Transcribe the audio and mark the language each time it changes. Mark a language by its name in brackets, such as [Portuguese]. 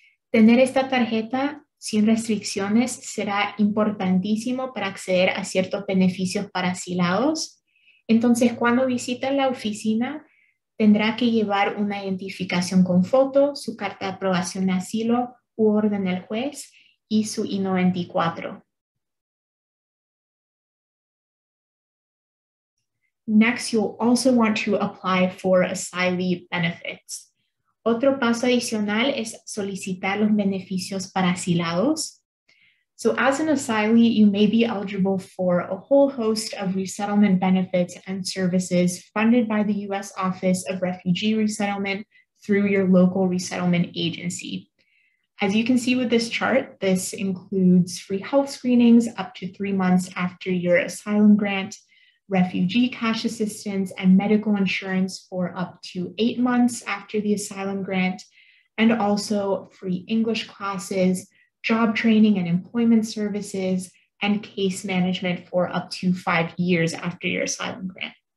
[Spanish] Tener esta tarjeta sin restricciones será importantísimo para acceder a ciertos beneficios para asilados. Entonces, cuando visita la oficina, tendrá que llevar una identificación con foto, su carta de aprobación de asilo u orden del juez y su I-94. [English] Next, you'll also want to apply for asylee benefits. [Spanish] Otro paso adicional es solicitar los beneficios para asilados. [English] So as an asylee, you may be eligible for a whole host of resettlement benefits and services funded by the U.S. Office of Refugee Resettlement through your local resettlement agency. As you can see with this chart, this includes free health screenings up to 3 months after your asylum grant, refugee cash assistance and medical insurance for up to 8 months after the asylum grant, and also free English classes, job training and employment services, and case management for up to 5 years after your asylum grant.